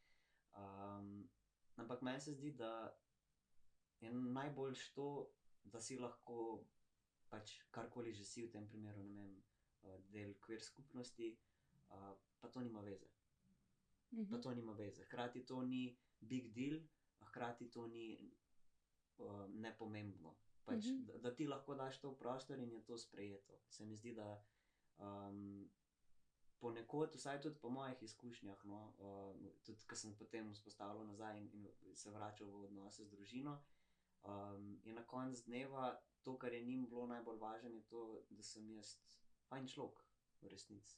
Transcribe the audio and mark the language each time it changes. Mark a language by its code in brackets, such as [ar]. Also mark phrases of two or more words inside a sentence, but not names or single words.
[sl] Ampak meni se zdi, da je najboljše to, da si lahko pač karkoli že si v tem primeru, ne vem, del queer skupnosti, pa to nima veze. Pa to nima veze. Hkrati to ni [en] big deal, [sl] a hkrati to ni nepomembno. Pač, da ti lahko daš to v prostor in je to sprejeto. Se mi zdi, da ponekod, vsaj tudi po mojih izkušnjah, no, tudi ko sem potem vzpostavljal nazaj in se vračal v odnose z družino, je na koncu dneva to, kar je njim bilo najbolj važno, je to, da sem jaz fajn človek v resnici.